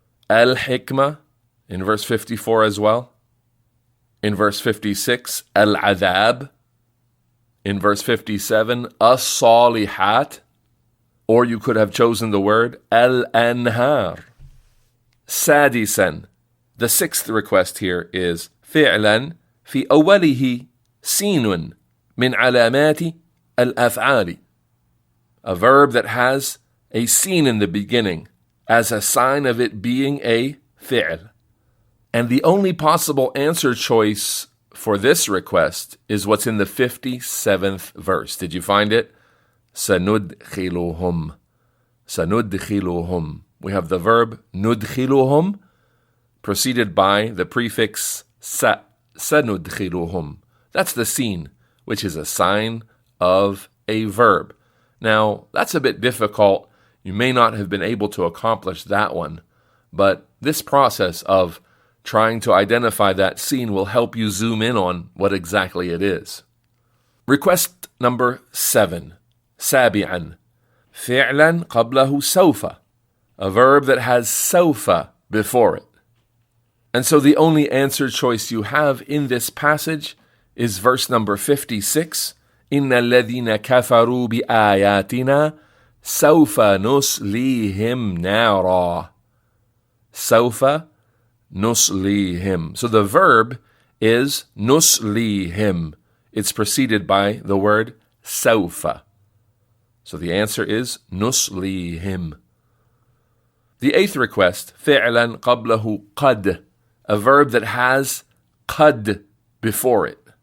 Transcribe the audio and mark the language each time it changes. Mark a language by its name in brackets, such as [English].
[English] Al-hikmah in verse 54 as well. In verse 56, al-adab. In verse 57, as-salihat. Or you could have chosen the word al-anhar. [Arabic] Sadisan. [English] The 6th request here is [Arabic] فعلا في أوله سين من علامات الأفعال. [English] A verb that has a sin in the beginning as a sign of it being a fi'l. And the only possible answer choice for this request is what's in the 57th verse. Did you find it? سندخلهم. [Arabic] سندخلهم. [English] We have the verb ندخلهم preceded by the prefix sa. [Arabic] سندخلهم. [English] That's the sin, which is a sign of a verb. Now, that's a bit difficult. You may not have been able to accomplish that one, but this process of trying to identify that scene will help you zoom in on what exactly it is. Request number 7. سابعا. [Arabic] فعلا قبله سوف. [English] A verb that has سوف before it. And so the only answer choice you have in this passage is verse number 56. [Arabic] إن الذين كفروا بآياتنا سوف نصليهم نارا. سوف نصليهم. [English] So the verb is نصليهم. It's preceded by the word سوف. So the answer is نصليهم. The 8th request, [Arabic] فعلا قبله قد. [English] A verb that has قد before it.